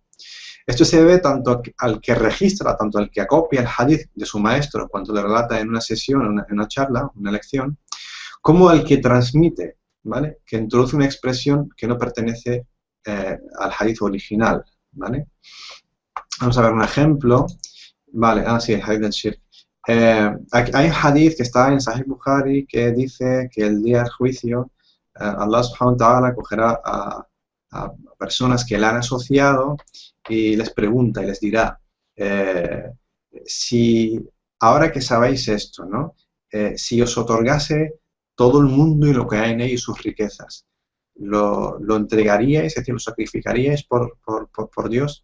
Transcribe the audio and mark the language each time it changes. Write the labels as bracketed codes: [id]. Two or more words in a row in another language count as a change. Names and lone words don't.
[es] Esto se debe tanto al que registra, tanto al que acopia el hadith de su maestro cuando le relata en una sesión, en una charla, una lección, como al que transmite, ¿vale? Que introduce una expresión que no pertenece al hadith original, ¿vale? Vamos a ver un ejemplo. Vale, sí, el hadith del shirk. Hay un hadith que está en Sahih Bukhari que dice que el día del juicio Allah [ar] سبحانه وتعالى [es] cogerá a personas que le han asociado y les pregunta y les dirá si ahora que sabéis esto, ¿no? Si os otorgase todo el mundo y lo que hay en él y sus riquezas, ¿lo entregaríais, es decir, lo sacrificaríais por Dios?